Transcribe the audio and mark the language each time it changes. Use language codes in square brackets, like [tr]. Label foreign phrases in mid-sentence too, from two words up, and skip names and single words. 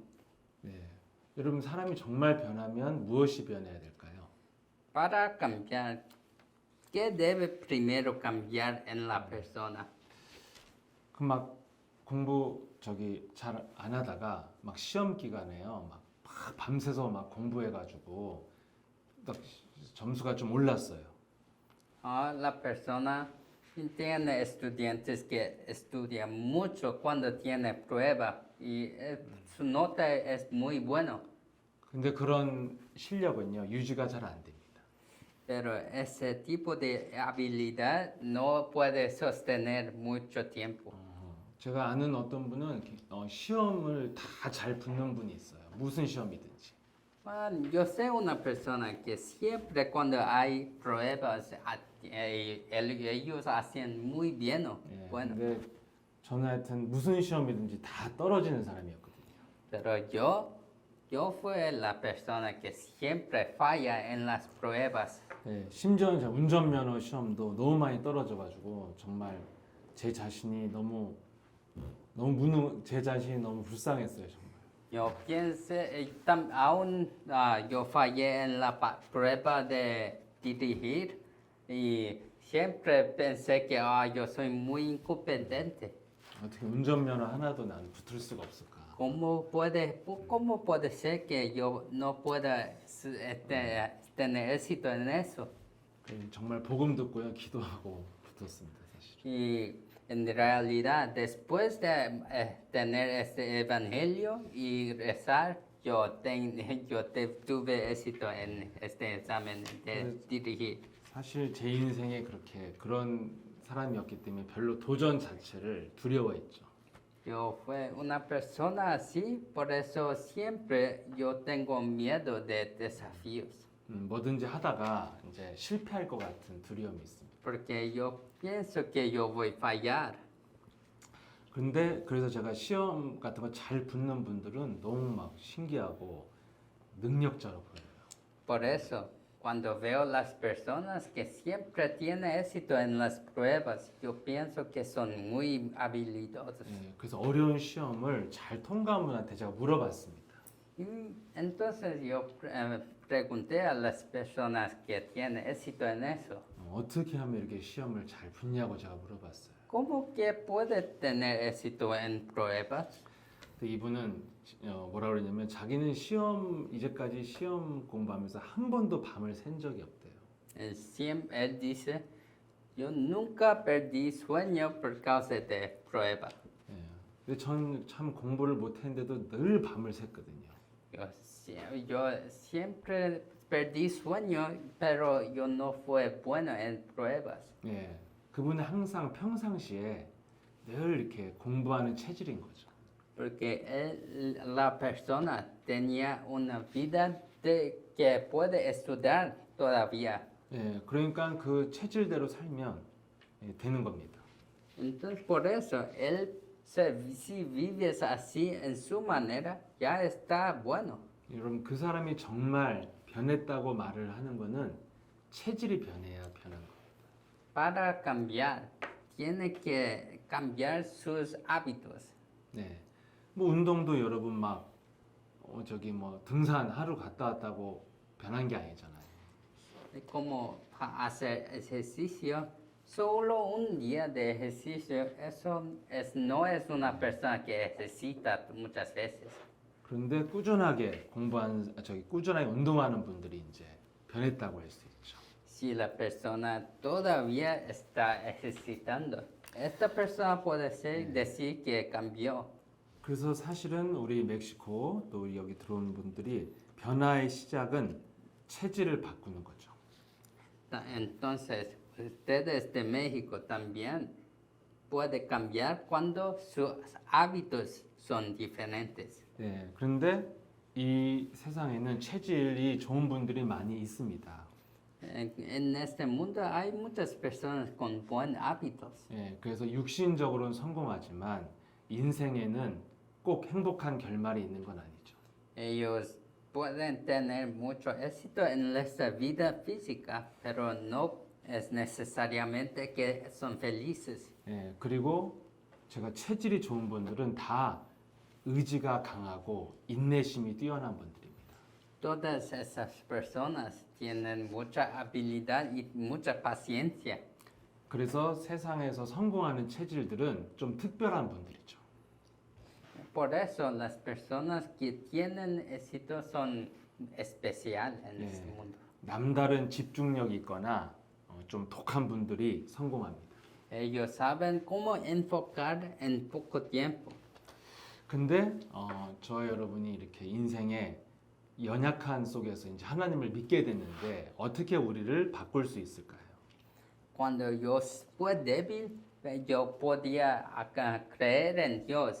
[ko] 네. 여러분 사람이 정말 변하면 무엇이 변해야 될까요? [es] Para cambiar, ¿qué debe primero cambiar en la persona? [ko] 그 막 공부 잘 안 하다가 막 시험 기간에요. 막 밤새서 막 공부해가지고 딱 점수가 좀 올랐어요. [es] La persona tiene estudiantes que estudian mucho cuando tiene prueba y su nota es muy bueno, [ko] 근데 그런 실력은요 유지가 잘 안 됩니다. [es] pero ese tipo de habilidad no puede sostener mucho tiempo. [ko] 제가 아는 어떤 분은 시험을 다 잘 붙는 분이 있어요. 무슨 시험이든지. [es] Yo sé una persona que siempre cuando hay pruebas ellos hacen muy bien. [ko] 예, [es] Bueno, [ko] 근데 저는 하여튼 무슨 시험이든지 다 떨어지는 사람이었거든요. [es] pero yo fui la persona que siempre falla en las pruebas. [ko] 네, 심지어는 제가 운전면허 시험도 너무 많이 떨어져가지고 정말 제 자신이 제 자신이 너무 불쌍했어요 정말. [es] Yo pienso, aún yo fallé en la prueba de dirigir y siempre pensé que yo soy muy incompetente. [ko] 어떻게 운전면허 하나도 난 붙을 수가 없을까? [es] ¿Cómo puede ser que yo no pueda tener éxito en eso? [ko] 정말 복음 듣고요 기도하고 붙었습니다 사실. [es] Y en realidad, después de tener este evangelio y rezar, tuve éxito en este examen de dirigir. [ko] 사실 제 인생에 그런 사람이었기 때문에 별로 도전 자체를 두려워했죠. [es] Yo fui una persona así, por eso siempre yo tengo miedo de desafíos. [ko] 뭐든지 하다가 이제 실패할 것 같은 두려움이 있습니다. [es] porque yo pienso que yo voy a fallar. [ko] 근데 그래서 제가 시험 같은 거 잘 붙는 분들은 너무 막 신기하고 능력자로 보여요. [es] Por eso, cuando veo las personas que siempre tienen éxito en las pruebas, yo pienso que son muy habilidosos. [ko] 예, 그래서 어려운 시험을 잘 통과한 분한테 제가 물어봤습니다. [es] Y entonces yo pregunté a las personas que tienen éxito en eso, [ko] 어떻게 하면 이렇게 시험을 잘 붙냐고 제가 물어봤어요. [es] ¿cómo que puede tener éxito en pruebas? [ko] 근데 이분은 뭐라 그러냐면 자기는 이제까지 시험 공부하면서 한 번도 밤을 샌 적이 없대요. [es] Él dice, yo nunca perdí sueño por causa de prueba. [ko] 예. 근데 전 참 공부를 못했는데도 늘 밤을 샜거든요. [es] Yo siempre perdí sueño, pero yo no fui bueno en pruebas. [ko] 예. 그분은 항상 평상시에 늘 이렇게 공부하는 체질인 거죠. [es] Porque la persona tenía una vida que puede estudiar todavía. [ko] 예. 그러니까 그 체질대로 살면 되는 겁니다. [es] Entonces, por eso, si vives así en su manera, ya está bueno. [ko] 여러분 그 사람이 정말 변했다고 말을 하는 거는 체질이 변해야 변한 거예요. [es] Para cambiar, tiene que cambiar sus hábitos. [ko] 네. 뭐 운동도 여러분 막 저기 뭐 등산 하루 갔다 왔다고 변한 게 아니잖아요. [es] Como hacer ejercicio, solo un día de ejercicio, no es una persona que ejercita muchas veces. [ko] 그런데 꾸준하게 운동하는 분들이 이제 변했다고 할 수 있죠. [es] Si la persona todavía está ejercitando, esta persona puede decir que cambió. [ko] 그래서 사실은 우리 멕시코 또 우리 여기 들어온 분들이 변화의 시작은 체질을 바꾸는 거죠. [es] Entonces, ustedes de México también pueden cambiar cuando sus hábitos son diferentes. [ko] 네. 그런데 이 세상에는 체질이 좋은 분들이 많이 있습니다. [es] En este mundo hay muchas personas con buenos hábitos. [ko] 예, 그래서 육신적으로는 성공하지만 인생에는 꼭 행복한 결말이 있는 건 아니죠. [es] Ellos pueden tener mucho éxito en nuestra vida física, pero no es necesariamente que son felices. [ko] 예, 그리고 제가 체질이 좋은 분들은 다 의지가 강하고 인내심이 뛰어난 분들입니다. [es] Todas esas personas tienen mucha habilidad y mucha paciencia. [ko] 그래서 세상에서 성공하는 체질들은 좀 특별한 분들이죠. [es] Por eso las personas que tienen éxito son especiales en este mundo. [ko] 남다른 집중력이 있거나 좀 독한 분들이 성공합니다. [es] Ellos saben cómo enfocar en poco tiempo. [ko] 근데 저 여러분이 이렇게 인생의 연약한 속에서 이제 하나님을 믿게 됐는데 어떻게 우리를 바꿀 수 있을까요? [es] Cuando yo fui débil, yo podía creer en Dios.